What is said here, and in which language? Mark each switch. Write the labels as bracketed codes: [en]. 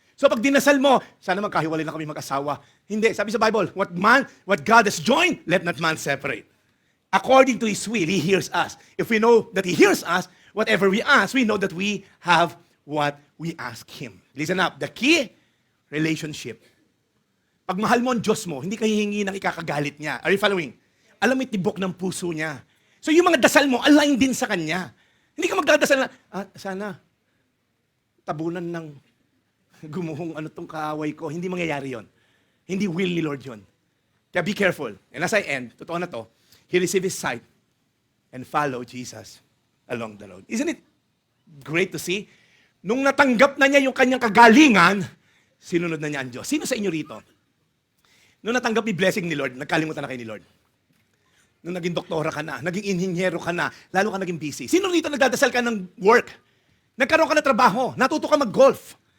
[tl] So pag dinasal mo, sana magkahiwalay na kami mag-asawa. Hindi. Sabi sa Bible, [en] what God has joined, let not man separate. According to His will, He hears us. If we know that He hears us, whatever we ask, we know that we have what we ask Him. Listen up. The key, relationship. [tl] Pag mahal mo ang Diyos mo, hindi ka hihingi ng ikakagalit niya. [en] Are you following? [tl] Alam mo yung tibok ng puso niya. So yung mga dasal mo, align din sa Kanya. Hindi ka magdadasal na, sana, tabunan ng gumuhong tong kaaway ko. Hindi mangyayari yon. Hindi will ni Lord yon. Kaya [en] be careful. And as I end, [tl] totoo na to, [en] he received his sight and followed Jesus along the road. Isn't it great to see? [tl] Nung natanggap na niya yung kanyang kagalingan, sinunod na niya ang Diyos. Sino sa inyo rito? Nung natanggap yung blessing ni Lord, nagkalimutan na kayo ni Lord. Nung naging doktora ka na, naging inhinyero ka na, lalo ka naging busy. Sino rito nagdadasal ka ng work? Nagkaroon ka ng trabaho, natuto ka mag-golf.